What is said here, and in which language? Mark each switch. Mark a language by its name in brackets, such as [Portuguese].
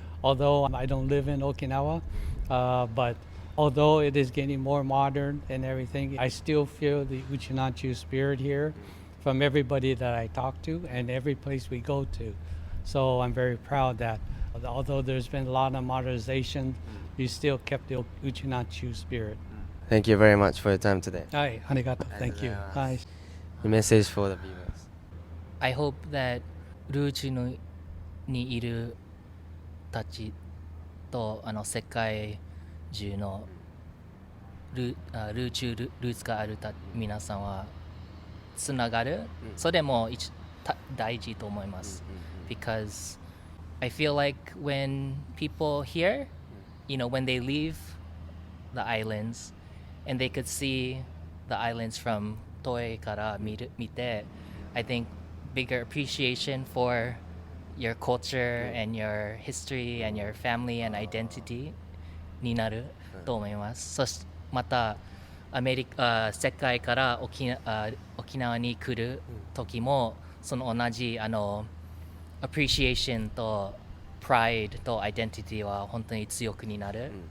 [English] Although I don't live in Okinawa, but although it is getting more modern and everything, I still feel the Uchinanchu spirit here from everybody that I talk to and every place we go to. So I'm very proud that although there's been a lot of modernization, you still kept the Uchinanchu spirit. Thank you very much for your time today. Hi, arigato. Thank you. Hi. A message for the viewers. I hope that [Japanese] ルーチュにいるたちと世界中のルーツがある皆さんはつながる、それも大事と思います。 [English] Because I feel like when people here, when they leave the islands, and they could see the islands from [Japanese] Toe kara mite, [English] I think bigger appreciation for your culture and your history and your family and identity [Japanese] になると思います。そしてまた世界から沖縄に来る時もその同じappreciation と pride と identity は本当に強くになる。